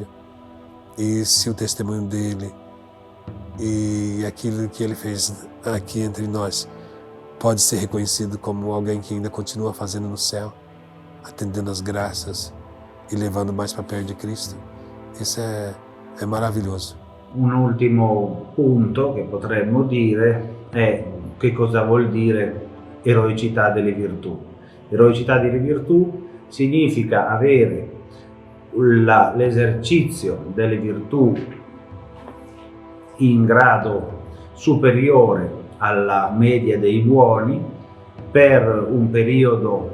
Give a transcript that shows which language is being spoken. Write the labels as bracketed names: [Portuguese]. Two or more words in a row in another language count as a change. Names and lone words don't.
[Portuguese] E se o testemunho dele e aquilo que ele fez aqui entre nós pode ser reconhecido como alguém que ainda continua fazendo no céu, atendendo as graças e levando mais para perto de Cristo, isso é maravilhoso. [Italian] Un ultimo punto che potremmo dire è che cosa vuol dire eroicità delle virtù. Eroicità delle virtù significa avere l'esercizio delle virtù in grado superiore alla media dei buoni per un periodo